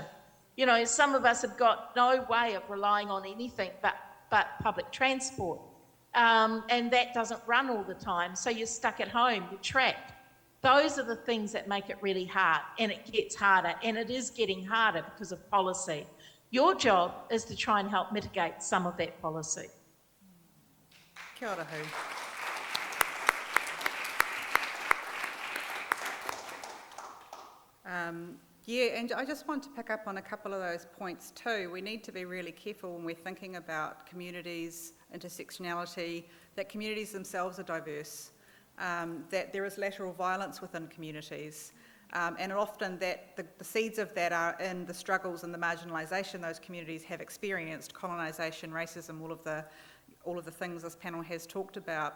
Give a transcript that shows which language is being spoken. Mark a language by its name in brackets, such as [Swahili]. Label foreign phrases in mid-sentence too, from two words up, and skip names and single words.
[English] Some of us have got no way of relying on anything but public transport. And that doesn't run all the time, so you're stuck at home, you're trapped. Those are the things that make it really hard, and it gets harder, and it is getting harder because of policy. Your job is to try and help mitigate some of that policy. [Māori] Kia ora, Hu. [English] And I just want to pick up on a couple of those points too. We need to be really careful when we're thinking about communities, intersectionality, that communities themselves are diverse, that there is lateral violence within communities, and often that the seeds of that are in the struggles and the marginalisation those communities have experienced, colonisation, racism, all of the things this panel has talked about.